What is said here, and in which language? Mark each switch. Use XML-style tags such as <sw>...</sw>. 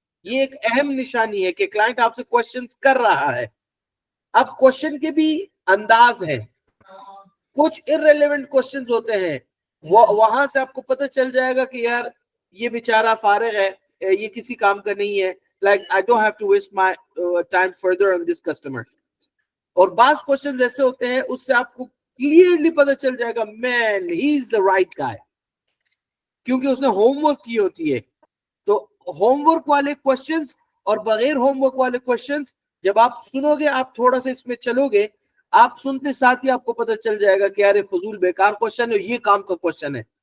<ur>یہ ایک اہم نشانی ہے کہ کلائنٹ آپ سے کوشچنز کر رہا ہے. اب کوشچن کے بھی انداز ہیں. کچھ irrelevant کوشچنز ہوتے ہیں, وہاں سے آپ کو پتہ چل جائے گا کہ یار یہ بیچارہ فارغ ہے, یہ کسی کام کا نہیں ہے.</ur> <en>Like I don't have to waste my time further on this customer.</en> <ur>اور بعض کوشچنز ایسے ہوتے ہیں اس سے آپ کو کلیئرلی پتہ چل جائے گا man he is the right guy, کیونکہ اس نے ہوم ورک کی ہوتی ہے. تو ہوم ورک والے کوشچنز اور بغیر ہوم ورک والے کوشچنز جب آپ سنو گے, آپ تھوڑا سا اس میں چلو گے, آپ سنتے ساتھ ہی آپ کو پتہ چل جائے گا کہ یار فضول بیکار کوشچن ہے, یہ کام کا کوشچن ہے.</ur>